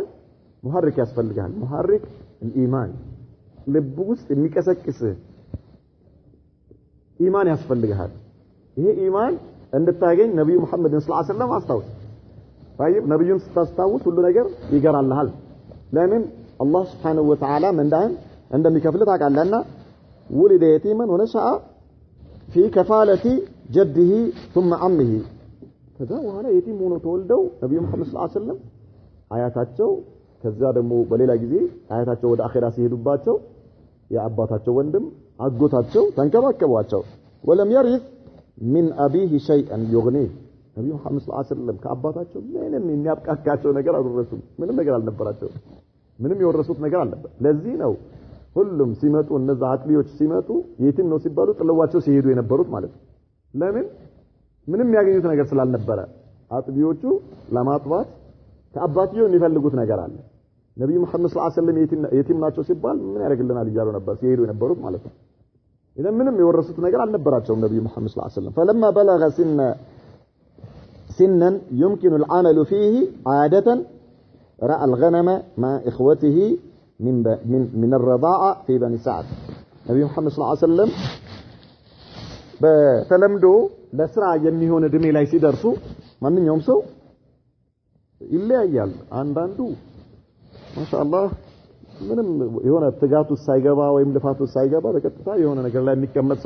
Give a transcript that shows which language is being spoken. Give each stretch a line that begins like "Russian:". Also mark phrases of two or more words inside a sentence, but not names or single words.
Amharic: ሙሐሪክ ያስፈልጋል።
Arabic: محرك الإيمان
Amharic: ልብ ውስጥ የሚቀሰቅስ ኢማን ያስፈልጋል። ይሄ ኢማን እንድታገኝ ነብዩ መሐመድ
Arabic: صلى الله عليه وسلم
Amharic: አስታውስ። طيب ነብዩን ስታስታውስ ሁሉ ነገር ይገራልሃል። ለምን አላህ
Arabic: سبحانه وتعالى
Amharic: መንዳን እንደሚከፍል ታውቃለህና
Arabic: ولد يتيما ونشأ في كفالة جده ثم عمه
Amharic: ከዛ በኋላ የቲም ሆኖ ተወልደው ነብዩ መሐመድ
Arabic: صلى الله عليه وسلم
Amharic: አያታቸው ከዛ ደግሞ በሌላ ጊዜ አያታቸው ወደ አኺራ ሲሄዱባቸው የአባታቸው ወንድም አጎታቸው ተንከባከቧቸው።
Arabic: ولم يرث من أبيه شيئا يغنيه
Amharic: ነብዩ መሐመድ
Arabic: صلى الله عليه وسلم
Amharic: ከአባታቸው ምንም የሚያብቃቃቸው ነገር አልወረሱም። ምንም ነገር አልነበራቸው። ምንም የወረሱት ነገር አልነበር። ለዚህ ነው ሁሉም ሲመጡ እነዛ አጥቢዎች ሲመጡ የቲም ነው ሲባሉ ጥለዋቸው ሲሄዱ የነበሩት ማለት ነው። ለምን ምንም ያገኙት ነገር ስላልነበረ አጥቢዎቹ ለማጥባት ከአባትየው የሚፈልጉት ነገር አለ። ነብዩ መሐመድ
Arabic: صلى الله عليه وسلم
Amharic: የቲም ናቸው ሲባል ምን ያደርግልናል እያሉ ነበር ሲሄዱ የነበሩት ማለት ነው። إذا ምንም የወረሱት ነገር አልነበራቸውም ነብዩ መሐመድ
Arabic: صلى الله عليه وسلم فلما بلغ سنا يمكن العمل فيه عادة رأى الغنم مع إخوته من الرضاعة في بني سعد
Amharic: ነብዩ መሐመድ
Arabic: صلى الله عليه وسلم
Amharic: በተለምዶ ለስራ የሚሆን እድሜ ላይ ሲደርሱ ማንኛውም ሰው ይለያያል። አንዳንዱ ማሻአላህ ምንም የሆነ ትጋቱ ሳይገባ ወይም ልፋቱ ሳይገባ በቀጥታ የሆነ ነገር ላይ የሚቀመጥ